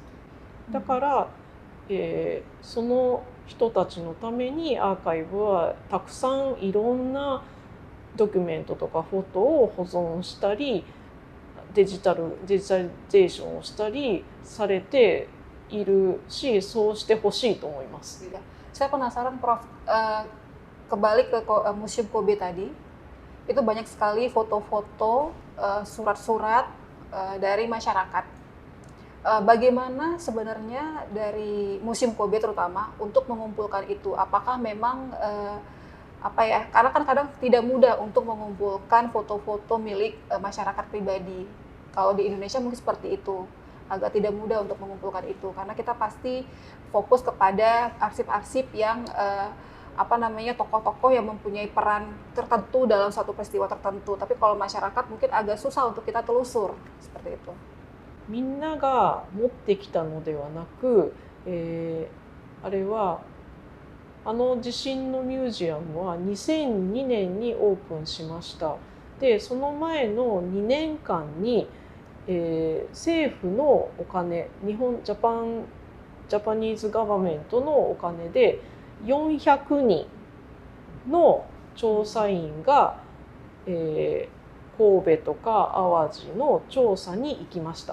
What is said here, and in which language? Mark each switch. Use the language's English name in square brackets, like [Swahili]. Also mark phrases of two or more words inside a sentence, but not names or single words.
[Japanese] だから、その人たちのためにアーカイブはたくさんいろんなドキュメントとかフォトを保存したりデジタリゼーションをしたりされているし、そうしてほしいと思います。 [Indonesian] Saya penasaran Prof, kembali ke Museum Kobe tadi, itu banyak sekali foto-foto, surat-surat dari masyarakat. Bagaimana sebenarnya dari Museum Kobe terutama untuk mengumpulkan itu? Apakah memang karena kan kadang tidak mudah untuk mengumpulkan foto-foto milik masyarakat pribadi. Kalau di Indonesia mungkin seperti itu, agak tidak mudah untuk mengumpulkan itu karena kita pasti fokus kepada arsip-arsip yang tokoh-tokoh yang mempunyai peran tertentu dalam suatu peristiwa tertentu. Tapi kalau masyarakat mungkin agak susah untuk kita telusur seperti itu. [Japanese] みんなが持ってきたのではなく、あれは地震のミュージアムは2002年にオープンしました。でその前の2年間に、政府のお金 [English] Japanese government [Japanese] のお金で400人の調査員が、神戸とか淡路の調査に行きました。